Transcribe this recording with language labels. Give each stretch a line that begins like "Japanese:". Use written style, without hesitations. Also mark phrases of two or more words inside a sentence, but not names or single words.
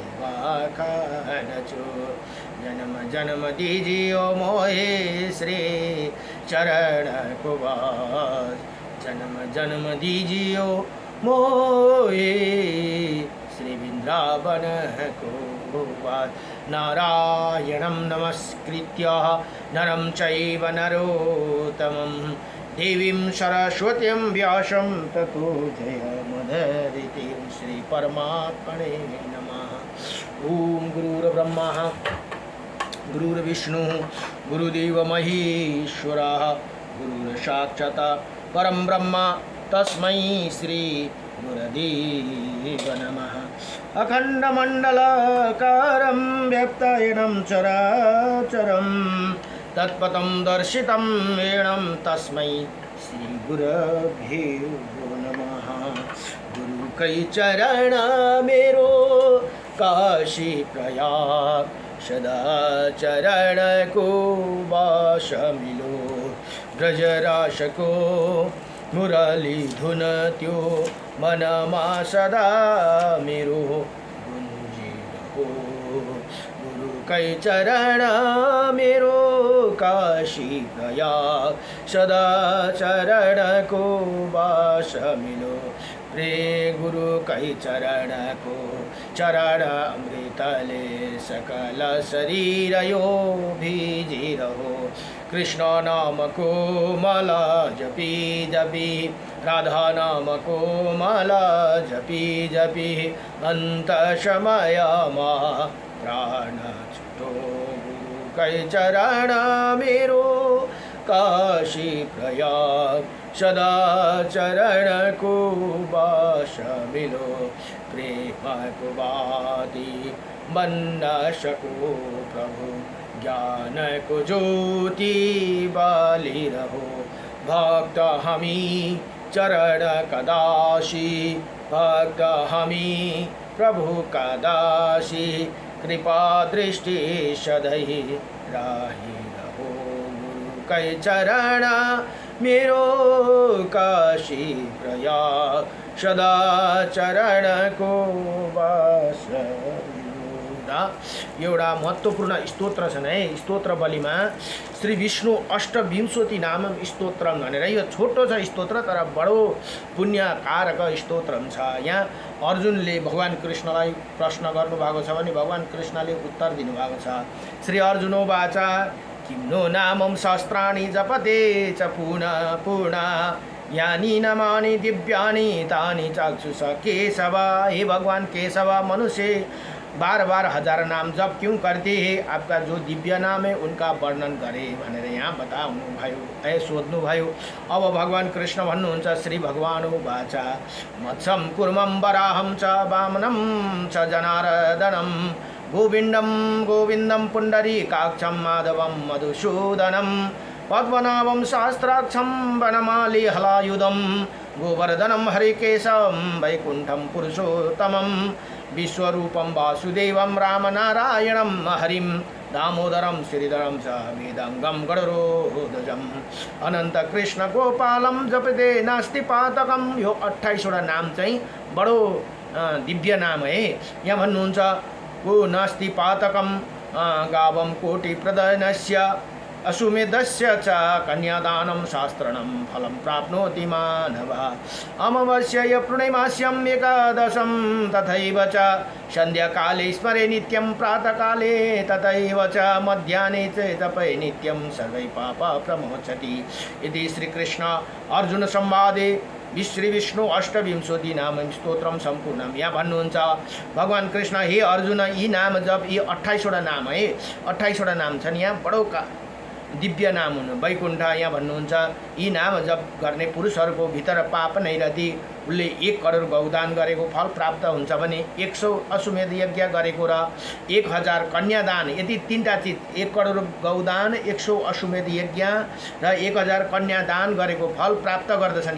Hindi: वाखान चोर जन्म जन्म दीजियो मोहे श्री चरण को बास जन्म जन्म दीजियो मोहे श्री वृंदावन को बास
Sanskrit: नारायणं नमस्कृत्य नरं चैव नरोत्तमं देवीं सरस्वतीं व्यासं ततो जयमुदीरये श्री परमात्मने नमः ओम गुरुर्ब्रह्मा गुरुर्विष्णु गुरुदेव महेश्वरः गुरुर्साक्षात् परं ब्रह्म तस्मै श्री गुरुदेव नमः अखण्डमण्डलाकारं व्याप्तायनं चराचरं तत्पदं दर्शितं येनं तस्मै श्री गुरुभ्यो नमः
Nepali: गुरु कई चरण मेरो काशी प्रयाग सदा चरण को वास मिलो ब्रजरास को मुरली धुन त्यो मनमा सदा मेरो गुंजी रहो गुरु कई चरण मेरो काशी प्रयाग सदा चरण को वास मिलो प्रिय गुरु कै चरण को चरण अमृतले सकल शरीर यो भीजी रहो। कृष्ण नाम को माला जपी जपी राधा नाम को माला जपी जपी अंत समय मा प्राण छुटो गुरु कै चरण मेरो काशी प्रयाग सदा चरण को बास मिलो। प्रेम को बाती बन न सको प्रभु ज्ञान को ज्योति बाली रहो। भक्त हमी चरण कदाशी भक्त हमी प्रभु कदाशी कृपा दृष्टि सदै राही रहो। गुरु कै चरण मेरो काशी प्रयाग सदा चरण को बास। एउटा महत्त्वपूर्ण स्तोत्र छन् है। स्तोत्र बलिमा श्री विष्णु अष्टविंशति नाम स्तोत्र भनेर यो छोटो छ स्तोत्र तर बडो पुण्यकारक स्तोत्र छ। यहाँ अर्जुनले भगवान कृष्णलाई प्रश्न गर्नुभएको छ भने भगवान कृष्णले उत्तर दिनुभएको छ।
Sanskrit: श्री अर्जुनो वाचा किं नो नामं सहस्राणि जपते च पुनः पुनः यानि नामानि दिव्यानि तानि चक्षुष केशव।
Hindi: हे भगवान केशव मनुष्य बार बार हजार नाम जप क्यों करते हैं? आपका जो दिव्य नाम है उनका वर्णन करें
Nepali: भनेर यहाँ बताउनु भयो सोध्नु भयो। अब भगवान कृष्ण भन्नुहुन्छ
Sanskrit: श्री भगवान वाचा मत्सम कुर्मं वराहं च वामनं च जनार्दनं गोविन्दं गोविन्दं पुण्डरीकाक्षं माधवं मधुसूदनं पद्मनाभं सहस्राक्षं वनमाली हलायुधं गोवर्धनं हरिकेशं वैकुण्ठं पुरुषोत्तमं विश्वरूपं वासुदेवं रामनारायणं हरिं दामोदरं श्रीधरं च वेदांगं गणरोधजम् अनंत कृष्ण गोपालं जपते नास्ति पातकं।
Nepali: यो 28 वटा नाम चाहिँ बडो दिव्य नाम है। यहाँ भन्नुहुन्छ को
Sanskrit: नास्ति पातकं गावं कोटि प्रदयनस्य अश्वमेधस्य च कन्यादानं शास्त्रणं फलं प्राप्नोति मानवः। अमावास्याय पूर्णिमास्याम् एकादशं तथैव च संध्याकाले स्मरे नित्यं प्रातःकाले तथैव च मध्याह्ने च तपे नित्यं सर्वै पाप प्रमोचति। इति श्रीकृष्ण अर्जुन संवादे श्री विष्णु अष्टविंशति नाम स्तोत्रम सम्पूर्णम।
Nepali: यहाँ भन्नुहुन्छ भगवान कृष्ण हे अर्जुन यी नाम जप यी 28 वटा नाम है। 28 वटा नाम छन्। यहाँ बडो दिव्य नाम हुनु वैकुण्ठ। यहाँ भन्नुहुन्छ यी नाम जप गर्ने पुरुषहरूको भित्र पाप नै रति उसले 1 करोड गौदान गरेको फल प्राप्त हुन्छ भने 100 अश्वमेध यज्ञ गरेको र 1000 कन्यादान यति तीनटा चिज 1 करोड गौदान 100 अश्वमेध यज्ञ र 1000 कन्यादान गरेको फल प्राप्त गर्दछन्।